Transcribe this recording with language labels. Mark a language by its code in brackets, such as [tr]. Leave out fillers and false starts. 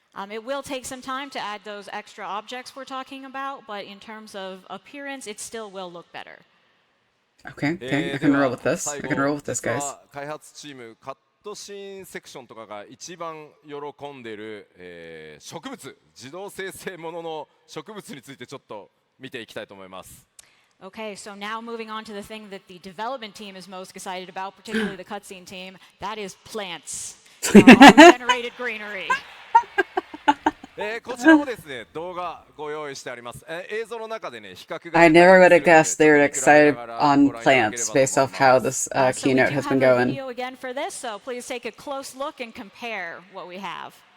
[en] It will take some time to add those extra objects we're talking about, but in terms of appearance, it still will look better. Okay, I can roll with this. Guys. [ja] 開発チームカットシーンセクションとかが一番喜んでる、植物、自動生成ものの植物についてちょっと見ていきたいと思います。 [en] Okay, so now moving on to the thing that the development team is most excited about, particularly the cutscene team, that is plants. Auto-generated greenery. [ja] こちらもですね、動画ご用意してあります。映像の中でね、比較が [en] I never would have guessed they were excited on plants based off how this keynote has been going. Video again for this, so please take a close look and compare what we have.